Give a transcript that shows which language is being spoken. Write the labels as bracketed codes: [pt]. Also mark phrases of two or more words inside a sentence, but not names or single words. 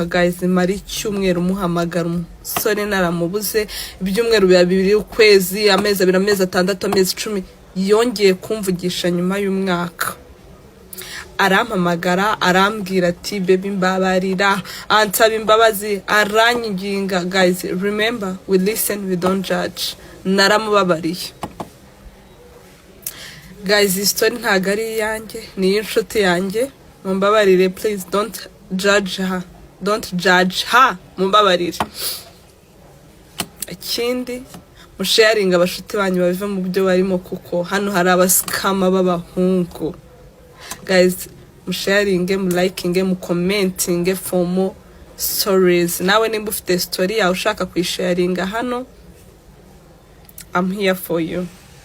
[rw] Guys, mari icyumweru muhamagara umusore naramubuze. Ibyumweru bibiri, ukwezi, amezi abiri, amezi atandatu, amezi 10, yongeye kumvugisha nyuma y'umwaka. Arampamagara arambwira ati baby mbabarira, ansaba imbabazi, aranyiginga. [en] Guys, remember, we listen, we don't judge. [rw] Naramubabariye. Guys, iyi story ntago ari yanjye, ni inshuti yanjye. Mumbabarire, [en] please don't judge her. [rw] Mumbabarire. Ikindi musharinga abashuti banyu babive mu byo barimo, kuko hano hari abaskama b'abahungu. Guys, musharinge, mulikinge, mucommentinge [en] for more stories. [rw] Nawe nimba ufite story yawe ushaka kuyisharinga hano, [en] I'm here for you.